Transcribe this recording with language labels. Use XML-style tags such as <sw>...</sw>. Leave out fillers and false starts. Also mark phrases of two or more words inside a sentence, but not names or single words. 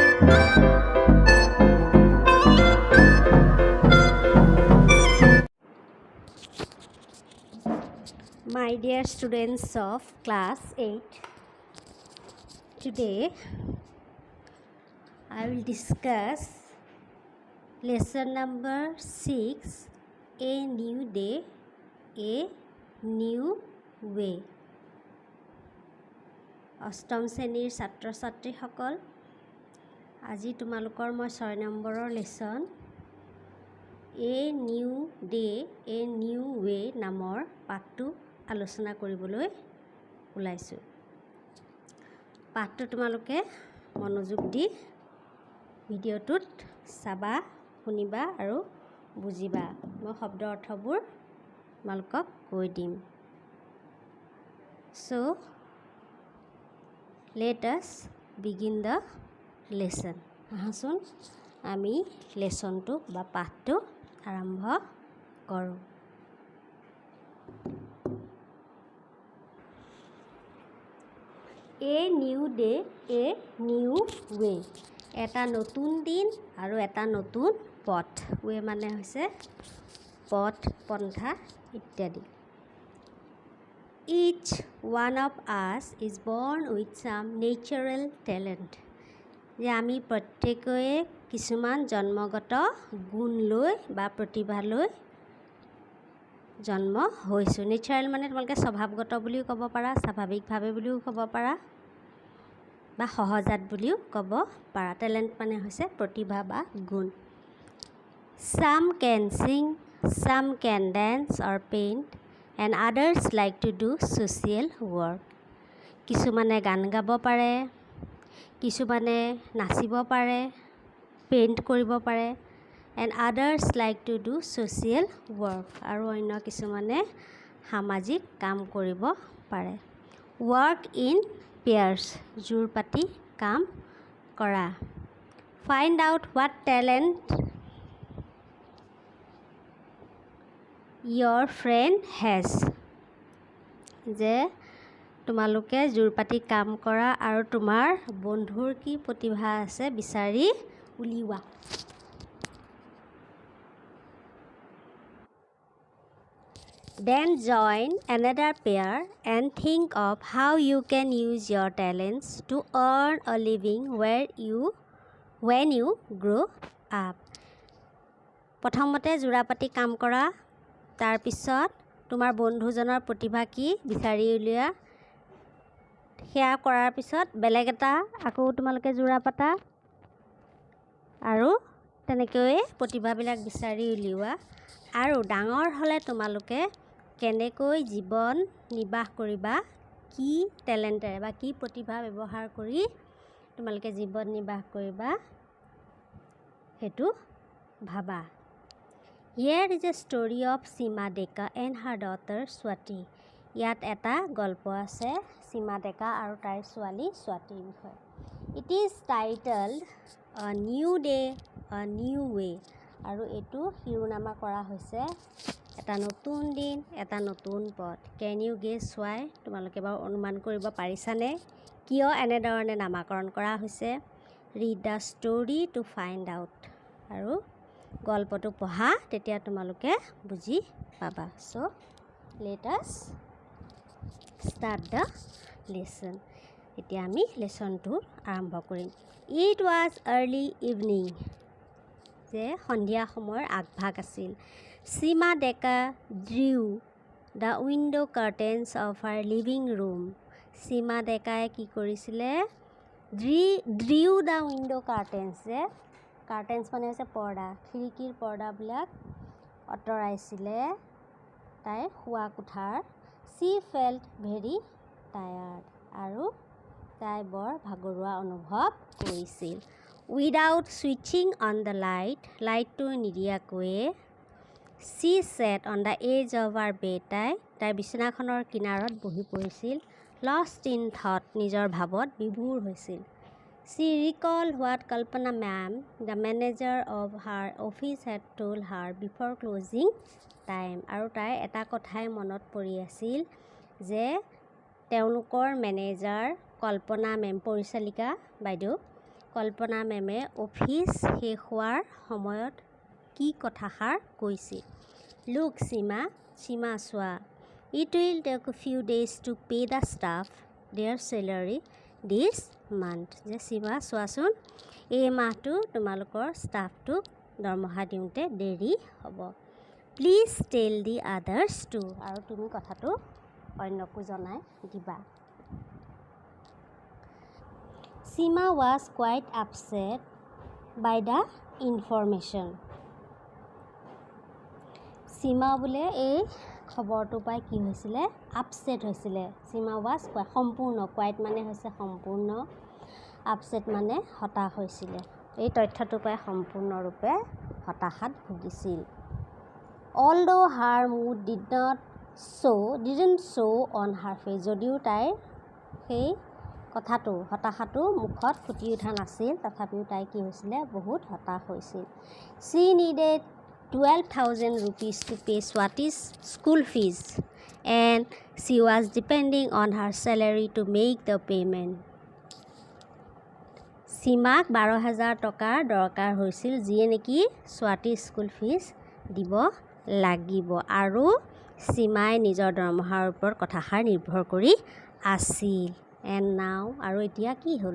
<en>My dear students of class 8, today I will discuss lesson number 6, A New Day, A New Way.</en> <as>অষ্টম শ্ৰেণীৰ ছাত্ৰ ছাত্ৰীসকল, আজি তোমালোকৰ মই 6 নম্বৰৰ লেছন এ নিউ ডে এ নিউ ৱে নামৰ পাঠটো আলোচনা কৰিবলৈ ওলাইছোঁ। পাঠটো তোমালোকে মনোযোগ দি ভিডিঅ'টোত চাবা, শুনিবা আৰু বুজিবা। মই শব্দ অৰ্থবোৰ তোমালোকক কৈ দিম।</as> <en>So, let us begin the lesson.</en> <as>আহাচোন আমি লেছনটো বা পাঠটো আৰম্ভ কৰোঁ। এ নিউ ডে এ নিউ ৱে, এটা নতুন দিন আৰু এটা নতুন পথ। ৱে মানে হৈছে পথ, পন্থা ইত্যাদি।</as> <en>Each one of us is born with some natural talent.</en> <as>যে আমি প্ৰত্যেকৰে কিছুমান জন্মগত গুণ লৈ বা প্ৰতিভা লৈ জন্ম হৈছোঁ। নেচাৰেল মানে তোমালোকে স্বভাৱগত বুলিও ক'ব পাৰা, স্বাভাৱিকভাৱে বুলিও ক'ব পাৰা বা সহজাত বুলিও ক'ব পাৰা। টেলেণ্ট মানে হৈছে প্ৰতিভা বা গুণ।</as> <en>Some can sing, some can dance or paint, and others like to do social work.</en> <as>কিছুমানে গান গাব পাৰে, কিছুমানে নাচিব পাৰে, পেইণ্ট কৰিব পাৰে,</as> <en>and others like to do social work.</en> <as>আৰু অন্য কিছুমানে সামাজিক কাম কৰিব পাৰে।</as> <en>Work in pairs,</en> <as>জোৰ পাতি কাম কৰা।</as> <en>Find out what talent your friend has.</en> <as>যে তোমালোকে জোৰ পাতি কাম কৰা আৰু তোমাৰ বন্ধুৰ কি প্ৰতিভা আছে বিচাৰি উলিওৱা।</as> <en>Then join another pair and think of how you can use your talents to earn a living when you grow up.</en> <as>প্ৰথমতে জোৰা পাতি কাম কৰা, তাৰপিছত তোমাৰ বন্ধুজনৰ প্ৰতিভা কি বিচাৰি উলিওৱা। সেয়া কৰাৰ পিছত বেলেগ এটা আকৌ তোমালোকে জোৰা পাতা আৰু তেনেকৈয়ে প্ৰতিভাবিলাক বিচাৰি উলিওৱা। আৰু ডাঙৰ হ'লে তোমালোকে কেনেকৈ জীৱন নিৰ্বাহ কৰিবা, কি টেলেণ্টেৰে বা কি প্ৰতিভা ব্যৱহাৰ কৰি তোমালোকে জীৱন নিৰ্বাহ কৰিবা সেইটো ভাবা।</as> <en>Here is a story of Seema Deka and her daughter Swati.</en> <as>ইয়াত এটা গল্প আছে সীমা ডেকা আৰু তাইৰ ছোৱালী স্বাতীৰ বিষয়ে।</as> <en>It is titled A New Day, A New Way.</en> <as>আৰু এইটো শিৰোনামা কৰা হৈছে এটা নতুন দিন, এটা নতুন পথ।</as> <en>Can you guess why?</en> <as>তোমালোকে বাৰু অনুমান কৰিব পাৰিছানে কিয় এনেধৰণে নামাকৰণ কৰা হৈছে?</as> <en>Read the story to find out.</en> <as>আৰু গল্পটো পঢ়া, তেতিয়া তোমালোকে বুজি পাবা।</as> <en>So, let us start the lesson.</en> <as>এতিয়া আমি লেছনটো আৰম্ভ কৰিম।</as> <en>It was early evening.</en> <as>যে সন্ধিয়া সময়ৰ আগভাগ আছিল।</as> <en>Seema Deka drew the window curtains of her living room.</en> <as>Seema Dekaই কি কৰিছিলে?</as> <en>Drew the window curtains.</en> <as>যে কাৰ্টেন্স মানে হৈছে পৰ্দা, খিৰিকীৰ পৰ্দাবিলাক আঁতৰাইছিলে তাইৰ শোৱা কোঠাৰ।</as> <en>She felt very tired.</en> <as>আৰু তাই বৰ ভাগৰুৱা অনুভৱ কৰিছিল।</as> <en>Without switching on the light,</en> <as>লাইটটো নিদিয়াকৈয়ে</as> <en>she sat on the edge of her bed.</en> <as>তাই বিচনাখনৰ কিনাৰত বহি পৰিছিল।</as> <en>Lost in thought,</en> <as>নিজৰ ভাৱত বিভোৰ হৈছিল।</as> <en>She recalled what Kalpana ma'am, the manager of her office, had told her before closing time.</en> <as>আৰু তাই এটা কথাই মনত পৰি আছিল যে তেওঁলোকৰ মেনেজাৰ কল্পনা মেম, পৰিচালিকা বাইদেউ, কল্পনা মেমে অফিচ শেষ হোৱাৰ সময়ত কি কথাষাৰ কৈছিল?</as> <en>Look, Sima চোৱা. It will take a few days to pay the staff their salary this month.</en> <as>যে সীমা চোৱাচোন, এই মাহটো তোমালোকৰ ষ্টাফটোক দৰমহা দিওঁতে দেৰি হ'ব.</as> <en>Please tell the others too.</en> <as>আৰু তুমি কথাটো অন্যকো জনাই দিবা.</as> <en>Sima was quite upset by the information.</en> <as>সীমা বোলে এই খবৰটো পাই কি হৈছিলে? আপছেট হৈছিলে. সীমা was সম্পূৰ্ণ, কোৱাইট মানে হৈছে সম্পূৰ্ণ, আপছেট মানে হতাশ হৈছিলে. এই তথ্যটো পাই সম্পূৰ্ণৰূপে হতাশাত ভুগিছিল.</as> <en>Although her mood didn't show on her face.</en> <as>যদিও তাইৰ সেই হতাশাটো মুখত ফুটি উঠা নাছিল, তথাপিও তাই কি হৈছিলে? বহুত হতাশ হৈছিল.</as> <en>She needed 12,000 rupees to pay Swati's school fees and she was depending on her salary to make the payment.</en> <as>সীমাক 12,000 টকাৰ দৰকাৰ হৈছিল, যিয়ে নেকি স্বাতী</as> <en>school fees</en> <as>দিব লাগিব, আৰু সীমাই নিজৰ দৰমহাৰ ওপৰত কথাষাৰ নিৰ্ভৰ কৰি আছিল.</as> <en>And now,</en> <as>আৰু এতিয়া কি হ'ল?</as>